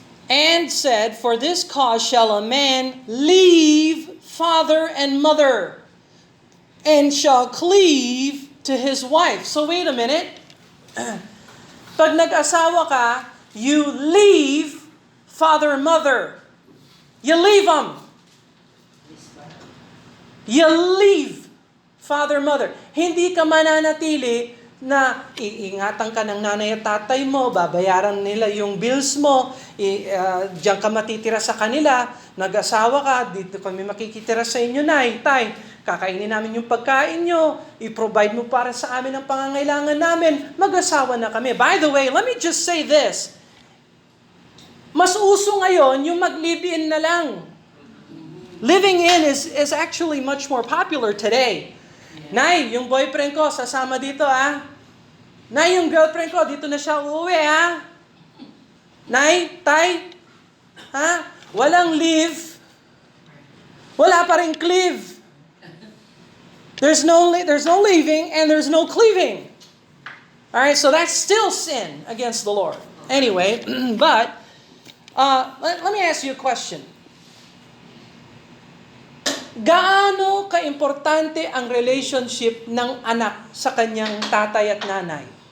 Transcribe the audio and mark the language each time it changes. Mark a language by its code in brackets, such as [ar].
[en] And said, for this cause shall a man leave father and mother, and shall cleave to his wife. So wait a minute. [tl] Pag nag-asawa ka, [en] you leave father and mother. You leave them. You leave father and mother. [tl] Hindi ka mananatili na iingatan ka ng nanay at tatay mo, babayaran nila yung bills mo, diyan ka matitira sa kanila, nag-asawa ka, dito kami makikitira sa inyo, nay, tay, kakainin namin yung pagkain nyo, i-provide mo para sa amin ang pangangailangan namin, mag-asawa na kami. [en] By the way, let me just say this, [tl] mas uso ngayon yung mag-live-in na lang. [en] Living in is actually much more popular today. [tl] Nay, yung boyfriend ko, sasama dito, ha? Nay, yung girlfriend ko, dito na siya uuwi, ha? Nay, tay, ha? Walang leave. Wala pa rin cleave. [en] There's no leaving and there's no cleaving. Alright, so that's still sin against the Lord. Anyway, but, let me ask you a question. [tl] Gaano kaimportante ang relationship ng anak sa kanyang tatay at nanay?